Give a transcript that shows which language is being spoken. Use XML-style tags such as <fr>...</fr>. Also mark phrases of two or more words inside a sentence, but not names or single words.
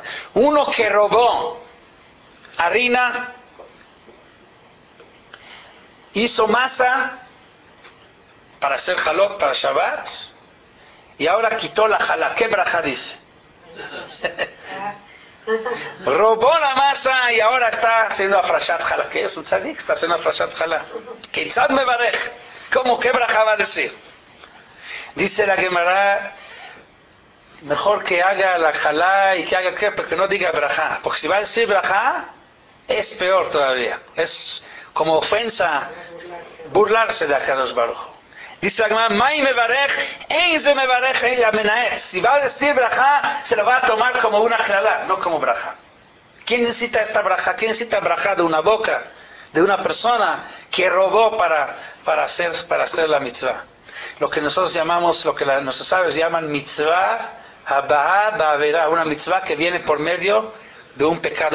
<es>Uno que robó harina, hizo masa para hacer halot para Shabbat y ahora quitó la halá. ¿Qué braja dice? Robó la masa y ahora está haciendo</es> <he>הפרשת חלה.</he> <es>¿Qué es un tzadik? Está haciendo</es> <he>הפרשת חלה. כיצד מברך.</he> <es>¿Cómo? ¿Qué braja va a decir? Dice la Gemara, mejor que haga la halá y que haga qué, porque no diga braja. Porque si va a decir braja, es peor todavía. Es como ofensa, burlarse de Akadosh Baruj. Dice la Gemara,</es> <he>מאי מברך, אין זה מברך אלא מנאץ.</he> <es>Si va a decir braja, se lo va a tomar como una clalá, no como braja. ¿Quién necesita esta braja? ¿Quién necesita braja de una boca, de una persona que robó para hacer la mitzvah? Lo que nosotros llamamos, lo que nuestros sabios llaman</es> <he>מצווה הבאה בעבירה,</he> <es>una mitzvah que viene por medio de un pecado.</es>